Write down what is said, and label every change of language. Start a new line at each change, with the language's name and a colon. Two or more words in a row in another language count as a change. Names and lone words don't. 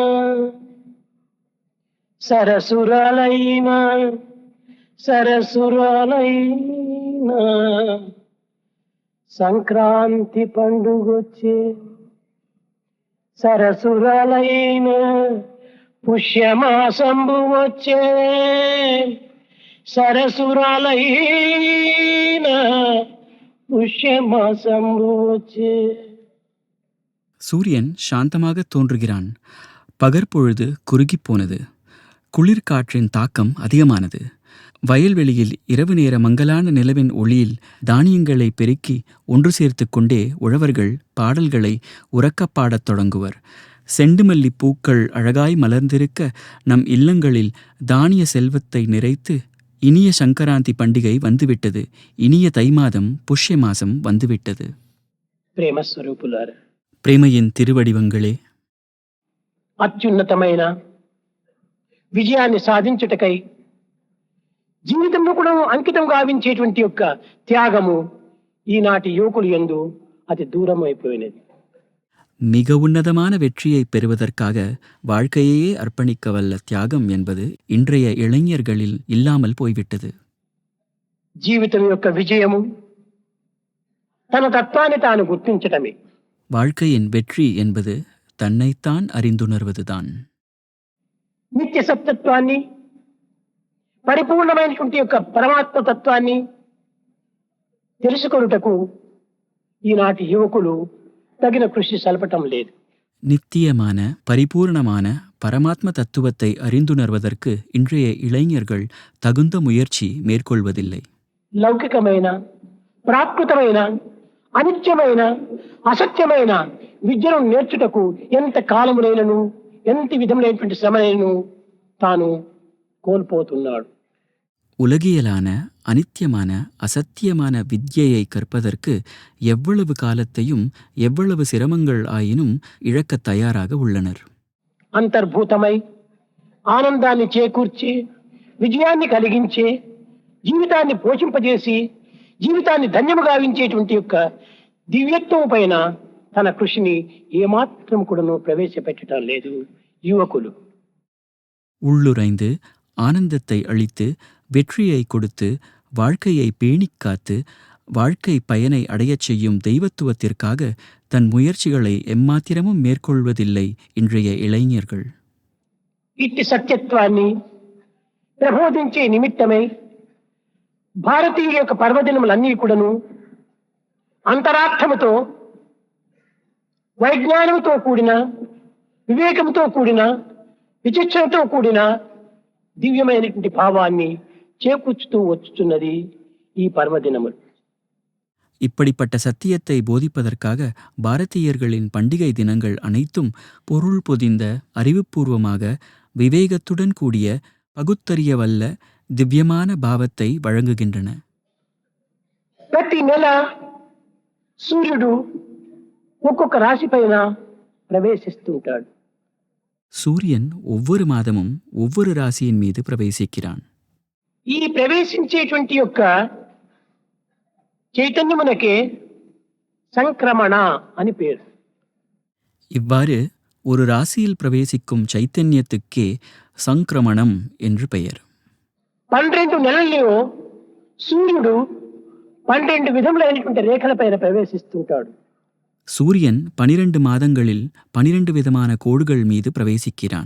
Telugu: సంక్రాంతి పండుగొచ్చే సరసురాలైన పుష్యమాసంబు వచ్చే సరసురాలైన పుష్యమాసంబు వచ్చే.
Tamil: சூரியன் சாந்தமாக தோன்றுகிறான். பகற்பொழுது குறுகிப் போனது. குளிர்காற்றின் தாக்கம் அதிகமானது. வயல்வெளியில் இரவு நேர மங்கலான நிலவின் ஒளியில் தானியங்களை பெருக்கி ஒன்று சேர்த்து கொண்டே உழவர்கள் பாடல்களை உரக்கப் பாடத் தொடங்குவர். செண்டுமல்லி பூக்கள் அழகாய் மலர்ந்திருக்க நம் இல்லங்களில் தானிய செல்வத்தை நிறைத்து இனிய சங்கராந்தி பண்டிகை வந்துவிட்டது. இனிய தை மாதம் புஷ்ய மாசம் வந்துவிட்டது.
Telugu: ప్రేమస్వరూపులారా,
Tamil: ప్రేమயின் திருவடிவங்களே,
Telugu: అత్యున్నతమైన విజయాన్ని సాధించుటకై జీవితంలో కూడా అంకితం గావించేటువంటి యొక్క త్యాగము ఈనాటి యువకులు యందు అతి దూరం అయిపోయినది.
Tamil: மிக உன்னதமான வெற்றியை பெறுவதற்காக வாழ்க்கையே அர்ப்பணிக்க வல்ல தியாகம் என்பது இன்றைய இளைஞர்களில் இல்லாமல் போய்விட்டது.
Telugu: జీవితం యొక్క విజయము తన తత్వాన్ని తాను గుర్తించటమే.
Tamil: வாழ்க்கையின் வெற்றி என்பது தன்னைத்தான் அறிந்துணர்வதுதான்.
Telugu: నిత్య సత్యత్వాన్ని, పరిపూర్ణమైనటువంటి యొక్క పరమాత్మ తత్వాన్ని తెలుసుకొనుటకు ఈనాటి యువకులు తగిన కృషి సల్పటం లేదు.
Tamil: நித்தியமான பரிபூர்ணமான பரமாத்ம தத்துவத்தை அறிந்துணர்வதற்கு இன்றைய இளைஞர்கள் தகுந்த முயற்சி மேற்கொள்வதில்லை.
Telugu: లౌకికమైన, ప్రాకృతమైన, అనిత్యమైన, అసత్యమైన విద్యను నేర్చుటకు ఎంత కాలమునైనను ఎంత విధములైనటువంటి శ్రమనైనను తాను కోల్పోతున్నాడు.
Tamil: உலகியலான அனித்தியமான அசத்தியமான வித்யையை கற்பதற்கு எவ்வளவு காலத்தையும் எவ்வளவு சிரமங்கள் ஆயினும் இழக்கத் தயாராக உள்ளனர்.
Telugu: అంతర్భూతమై ఆనందాన్ని చేకూర్చి విజయాన్ని కలిగించే జీవితాన్ని పోషింపజేసి జీవితాన్ని ధన్యము గావించేటువంటి యొక్క దివ్యత్వం పైన తన కృషిని ఏమాత్రం కూడాను ప్రవేశపెట్టడం లేదు యువకులు.
Tamil: உள்ளுரைந்து ஆனந்தத்தை அளித்து வெற்றியை கொடுத்து வாழ்க்கையை பேணிக் காத்து வாழ்க்கை பயனை அடையச் செய்யும் தெய்வத்துவத்திற்காக தன் முயற்சிகளை எம்மாத்திரமும் மேற்கொள்வதில்லை இன்றைய இளைஞர்கள்.
Telugu: ఇట్టి సత్యత్వాన్ని ప్రబోధించే నిమిత్తమై భారతీయుల యొక్క పర్వదినములన్నీ కూడాను అంతరార్థముతో, వైజ్ఞానముతో కూడిన, వివేకంతో కూడిన, విచక్షణతో కూడిన దివ్యమైనటువంటి భావాన్ని చేకూర్చుతూ వచ్చుచున్నది ఈ పర్వదినములు.
Tamil: இப்படிப்பட்ட சத்தியத்தை போதிப்பதற்காக பாரதியர்களின் பண்டிகை தினங்கள் அனைத்தும் பொருள் பொதிந்த, அறிவுபூர்வமாக, விவேகத்துடன் கூடிய, பகுத்தறியவல்ல திவ்யமான பாவத்தை வழங்குகின்றன.
Telugu: ప్రతి నెల సూర్యుడు ఒక్కొక్క రాశి పైన ప్రవేశిస్తుంటాడు.
Tamil: சூரியன் ஒவ்வொரு மாதமும் ஒவ்வொரு ராசியின் மீது பிரவேசிக்கிறான்.
Telugu: ఈ ప్రవేశించేటువంటి యొక్క చైతన్యమునకే సంక్రమణ అని పేరు.
Tamil: இவ்வாறு ஒரு ராசியில் பிரவேசிக்கும் சைத்தன்யத்துக்கே சங்கிரமணம் என்று பெயர்.
Telugu: 12 నెలల్లో సూర్యుడు 12 విధములైనటువంటి రేఖల పైన ప్రవేశిస్తుంటాడు.
Tamil: சூரியன் 12 மாதங்களில் 12 விதமான கோடுகள் மீது பிரவேசிக்கிறான்.